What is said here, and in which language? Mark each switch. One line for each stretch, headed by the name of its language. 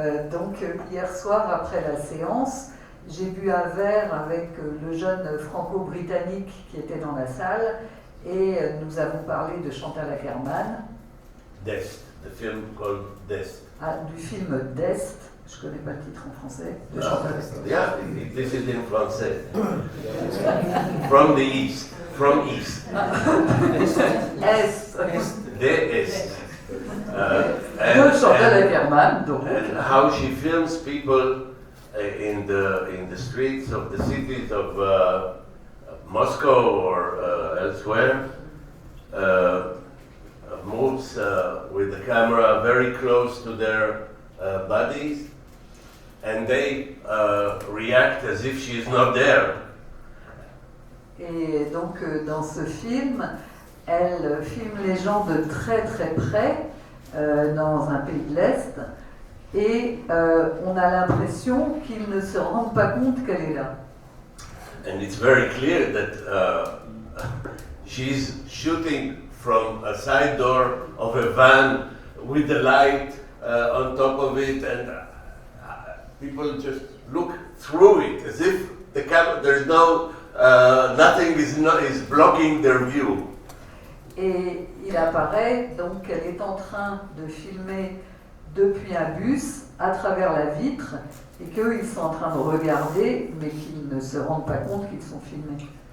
French: Donc hier soir, après la séance, j'ai bu un verre avec le jeune franco-britannique qui était dans la salle et nous avons parlé de Chantal Ackerman.
English: Death, the film called Death.
French: Ah, du film D'Est, je ne connais pas le titre en français, de Chantal Ackerman.
English: Yeah, this is in français. From the east, from east.
French: Est. De Est. De Chantal Ackerman, donc.
English: And how she films people in the streets of the cities of Moscow or elsewhere, moves with the camera very close to their bodies, and they react as if she is not there.
French: Et donc dans ce film, elle filme les gens de très très près dans un pays de l'Est, et on a l'impression qu'ils ne se rendent pas compte qu'elle est là.
English: And it's very clear that she's shooting from a side door of a van with the light on top of it, and people just look through it as if the camera, there's no, nothing is blocking their view.
French: Et il apparaît donc qu'elle est en train de filmer depuis un bus à travers la vitre et qu'eux ils sont en train de regarder mais qu'ils ne se rendent pas compte qu'ils sont filmés.